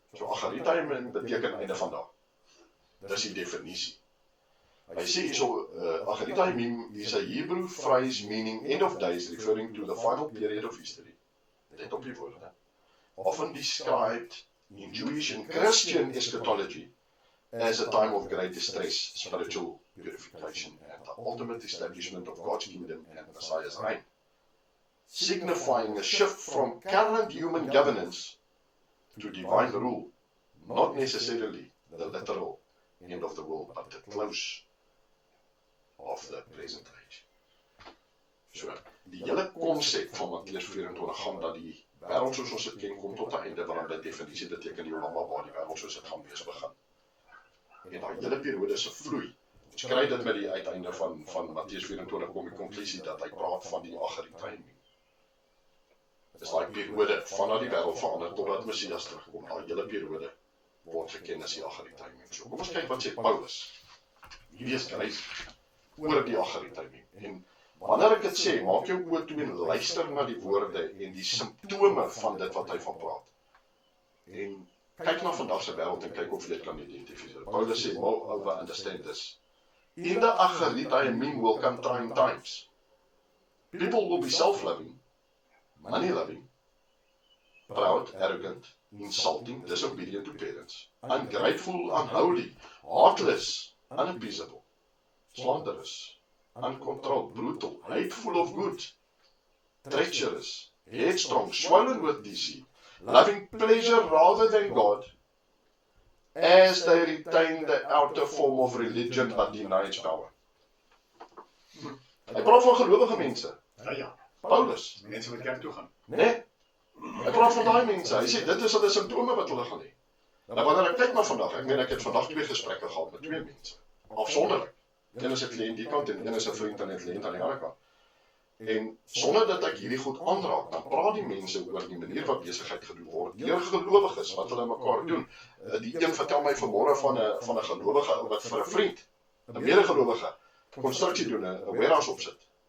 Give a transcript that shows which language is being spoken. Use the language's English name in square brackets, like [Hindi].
[Afrikaans] So agaritayimim beteken einde van dag. Dis die definisie. Hy sê hierso, [English] agaritayimim is a Hebrew phrase meaning end of days, referring to the final period of history. [Afrikaans] Let op die woorde. [English] Often described in Jewish and Christian eschatology as a time of great distress, spiritual purification, and the ultimate establishment of God's kingdom and Messiah's reign, signifying a shift from current human governance to divine rule, not necessarily the literal end of the world, but the close of the present age. [Afrikaans] So, die hele konsep van Matteus 24 gaan dat die wêreld soos ons dit ken kom tot 'n einde, want die definisie beteken die oomblink waar die wêreld soos dit gaan wees begin. En daai hele periode se vloei. Ons kry dit met die uiteinde van Matteus 24 kom die konklusie dat hy praat van die agaritayimim. Dit is daai periode vanaf die wêreld verander totdat Messias terugkom. Daai hele periode word geken as die agaritayimim. So kom ons kyk wat sê Paulus. Hierdie is grys oor die agaritayimim. En wanneer ek dit sê, maak jou oë toe en luister na die woorde en die simptome van dit wat hy van praat. En kyk na vandag se wêreld en kyk of jy dit kan identifiseer. Paulus sê, [English] moreover understand this. In the agaritayimim will come trying times. People will be self-loving, money-loving, proud, arrogant, insulting, disobedient to parents, ungrateful, unholy, heartless, unappeasable, slanderous, uncontrolled, brutal, hateful of good, treacherous, headstrong, swollen with deceit, loving pleasure rather than God, as they retain the outer form of religion but deny its power. [Afrikaans] Hy praat van gelowige mense. Ja. Paulus. Mense wat kerk toe gaan. Nee. Hy praat van daai mense. Hy sê dit is hulle simptome wat hulle gaan hê. Nou wanneer ek kyk na vandag, ek het vandag 2 gesprekke gehad met 2 mense. Afsonderlik. Een is 'n kliënt die kant en een is 'n vriend en 'n kliënt aan die ander kant. En sonder dat ek hierdie goed aanraak, dan praat die mense oor die manier wat besigheid gedoen word deur gelowiges wat hulle mekaar doen. Die een vertel my vanmôre van 'n gelowige wat vir 'n vriend, 'n medegelowige, konstruksie doen, 'n warehouse opsit.